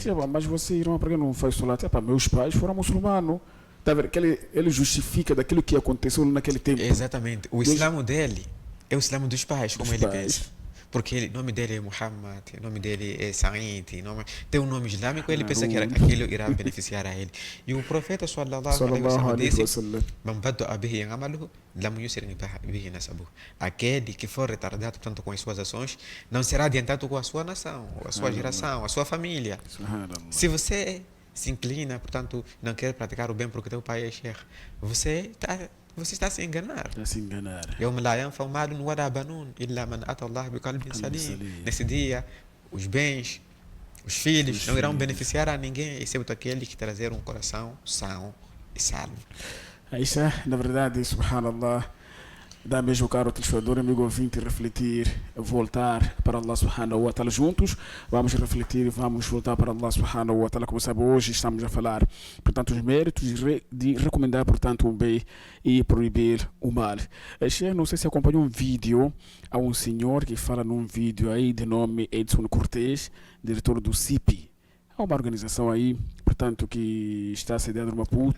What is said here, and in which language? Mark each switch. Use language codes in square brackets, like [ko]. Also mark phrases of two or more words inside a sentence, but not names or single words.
[pt] Mas você, irmão, para que não faz solar? Meus pais foram muçulmanos. Tá vendo? Ele justifica daquilo que aconteceu naquele tempo. Exatamente. O islamo dele é o islamo dos pais, como ele pensa. Porque o nome dele é Muhammad, o nome dele é Sa'id, tem um nome islâmico, ele pensa que aquilo irá beneficiar a ele. E o profeta [ar] صلى الله عليه وسلم disse: "من بطأ به عمله لم يسرع به نسبه." [pt] Aquele que for retardado, portanto, com as suas ações, não será adiantado com a sua nação, a sua geração, a sua família. Se você se inclina, portanto, não quer praticar o bem porque teu pai é sheikh, você está a se enganar. [ar] يوم لا ينفع مال ولا بنون إلا من أتى الله بقلب سليم. [pt] Nesse dia, os bens, os filhos não irão beneficiar a ninguém, exceto aquele que trazer um coração são e salvo. Isso é, na verdade, subhanallah, dá mesmo, caro telespectador, amigo ouvinte, refletir, voltar para [ar] الله سبحانه وتعالى [pt] juntos. Vamos refletir, vamos voltar para [ar] الله سبحانه وتعالى. [pt] Como sabe, hoje estamos a falar, portanto, os méritos de recomendar, portanto, o bem e proibir o mal. Não sei se acompanhou um vídeo, há um senhor que fala num vídeo aí de nome Edson Cortés, diretor do CIP. Há uma organização aí, portanto, que está sediada no Maputo.